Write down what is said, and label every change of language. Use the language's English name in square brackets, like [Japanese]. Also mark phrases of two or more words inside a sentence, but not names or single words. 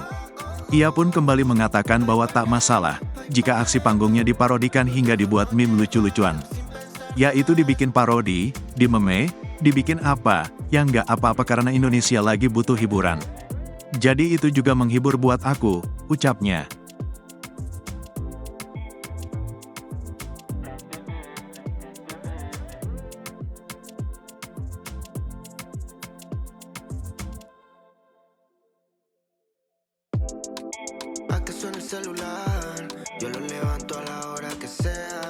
[Indonesian] Ia pun kembali mengatakan bahwa tak masalah, jika aksi panggungnya diparodikan hingga dibuat meme lucu-lucuan. Yaitu dibikin parodi, di-meme, dibikin apa, yang nggak apa-apa karena Indonesia lagi butuh hiburan. Jadi itu juga menghibur buat aku, ucapnya. [Spanish] A que suene el celular, yo lo levanto a la hora que sea.